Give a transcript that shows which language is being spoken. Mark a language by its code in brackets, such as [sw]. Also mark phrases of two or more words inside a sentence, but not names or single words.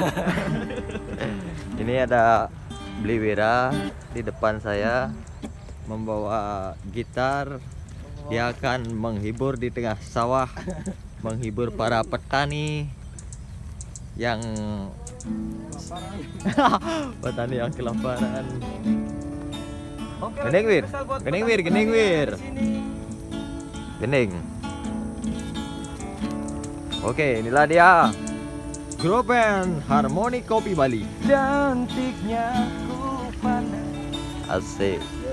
[id] Ini ada Bliwira di depan saya membawa gitar. Dia akan menghibur di tengah sawah, menghibur para petani yang petani yang kelaparan. Gening wir, gening wir, gening wir. Gening. Oke, inilah dia grup band Harmoni Kopi Bali. Cantiknya ku pandang Asik.